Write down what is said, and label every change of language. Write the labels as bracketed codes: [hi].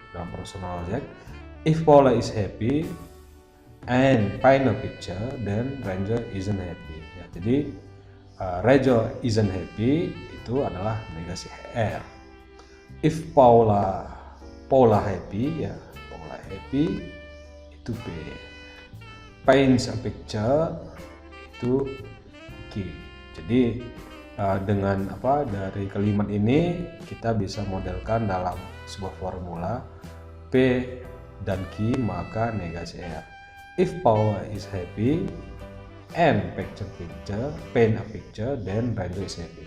[id] Dalam [en] propositional logic, if Paula is happy and paint a picture, then Renzo isn't happy. [id] Ya, jadi [en] Renzo isn't happy [id] itu adalah negasi R. [en] If Paula happy [id] ya, Paula happy itu P. [en] Paints a picture [id] itu Q. Jadi dengan dari kalimat ini kita bisa modelkan dalam sebuah formula P dan Q maka negasi R. [en] If Paula is happy and paint a picture, then Renzo is happy.